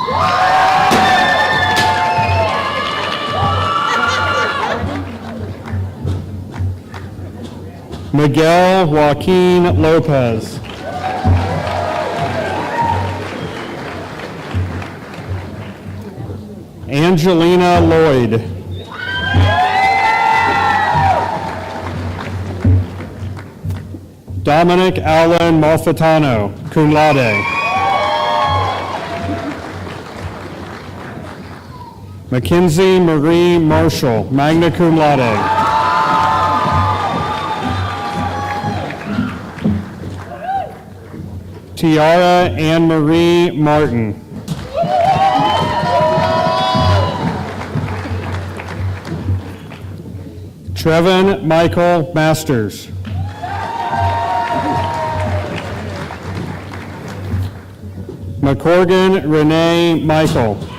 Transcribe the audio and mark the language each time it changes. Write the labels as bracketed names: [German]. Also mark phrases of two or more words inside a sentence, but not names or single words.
[English] Miguel Joaquin Lopez. Angelina Lloyd. Dominic Allen Malfitano, [Latin] cum laude. [English] Mackenzie Marie Marshall, [Latin] magna cum laude. [English] Tiara Anne Marie Martin. Trevin Michael Masters. McCorgan Renee Michael.